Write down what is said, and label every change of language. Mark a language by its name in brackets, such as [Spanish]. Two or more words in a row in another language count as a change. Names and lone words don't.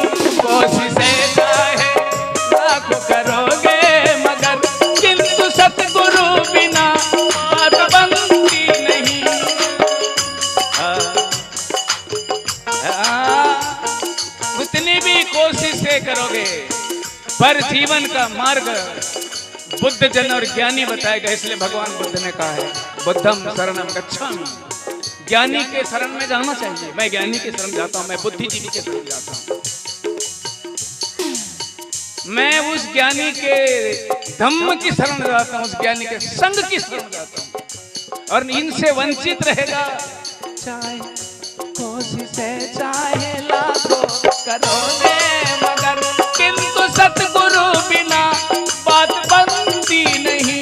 [Hindi] कोशिशें चाहे लाखों करोगे मगर किंतु सतगुरु बिना बनती नहीं। उतनी भी कोशिशें करोगे पर जीवन का मार्ग बुद्ध जन और ज्ञानी बताएगा। इसलिए भगवान बुद्ध ने कहा है [Pali] बुद्धम शरणम गच्छामि। [Hindi] ज्ञानी के शरण में जाना चाहिए। मैं ज्ञानी के शरण जाता हूं, मैं बुद्धिजीवी के शरण जाता हूं। मैं उस ज्ञानी के धम्म की शरण जाता हूं, उस ज्ञानी के संग की शरण जाता हूं। और इनसे वंचित रहेगा चाहे कोशिशें चाहे लाखों करोगे मगर किंतु सतगुरु बिना बात बनती नहीं।